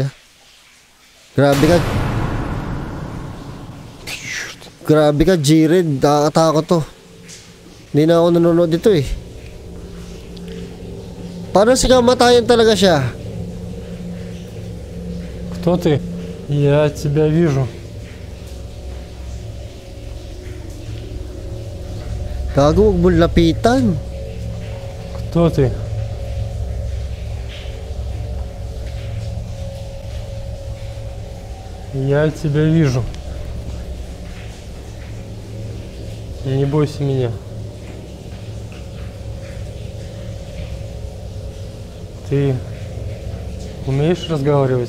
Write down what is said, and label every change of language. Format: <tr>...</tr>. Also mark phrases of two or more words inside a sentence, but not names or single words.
<tl>Grabe ka. Grabe ka, Jiren. Nakakatakot to. Hindi na ako nanonood dito eh. Paano sikamatayan talaga siya?</tl> <ru>Кто ты? Я тебя вижу.</ru> <tl>Gago, huwag mo lapitan.</tl> <ru>Кто ты? Я тебя вижу. Не бойся меня. Ты умеешь разговаривать?</ru>